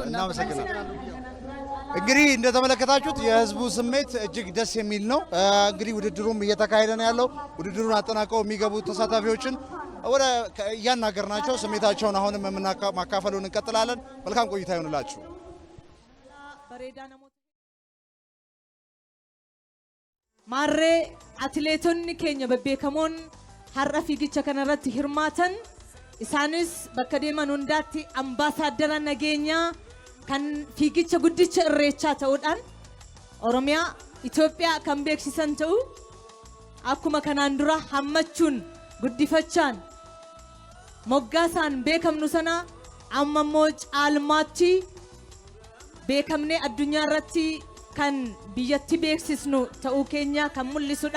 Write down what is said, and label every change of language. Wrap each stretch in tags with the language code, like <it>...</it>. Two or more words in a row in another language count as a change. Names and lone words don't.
<am>እንግዲህ እንደተመለከታችሁት የህዝቡ ስሜት እጅግ ደስ የሚል ነው። እንግዲህ ውድድሩም እየተካሄደ ነው ያለው። ውድድሩን አጠናቀው የሚገቡ ተሳታፊዎችን ወደ እያናገርናቸው ስሜታቸውን አሁንም ማካፈሉን እንቀጥላለን። መልካም ቆይታ ይሆንላችሁ።</am> <om>Maree atileetonni keenya beekamoon har'a fiigicha kanarratti hirmaatan isaanis bakka deeman hundaatti ambaasaadara nageenya kan fiigicha guddicha irreechaa ta'uudhaan Oromiyaa Itoophiyaa kan beeksisan ta'u akkuma kanaan dura hammachuun guddifachaan moggaasaan beekamnu sana amma immoo caalmaatti beekamnee addunyaa irratti kan biyyatti beeksisnu ta'uu keenya kan mul'isudha.</om>